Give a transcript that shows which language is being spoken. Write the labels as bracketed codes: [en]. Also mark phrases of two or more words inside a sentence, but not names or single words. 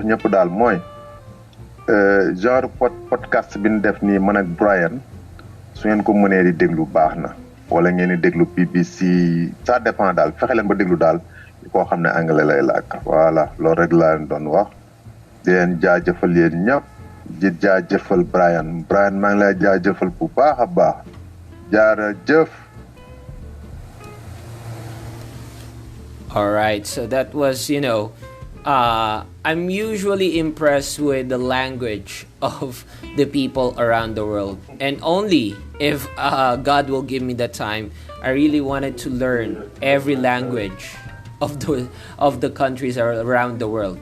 [wo] ñëpp daal mooy genre podcast bi ñu def nii man ak Brian su ngeen ko mënee di déglu baax na wala ngeen di déglu BBC [fr] ça dépend [wo] daal fexe leen ba déglu daal koo xam ne anglais lay làkk voilà loolu rek laa leen doon wax di leen jaajëfal yéen ñëpp di jaajëfal Brian maa ngi lay jaajëfal bu baax a baax jaarajëf. [en] All right, so that was, I'm usually impressed with the language of the people around the world. And only if God will give me the time, I really wanted to learn every language of the countries around the world.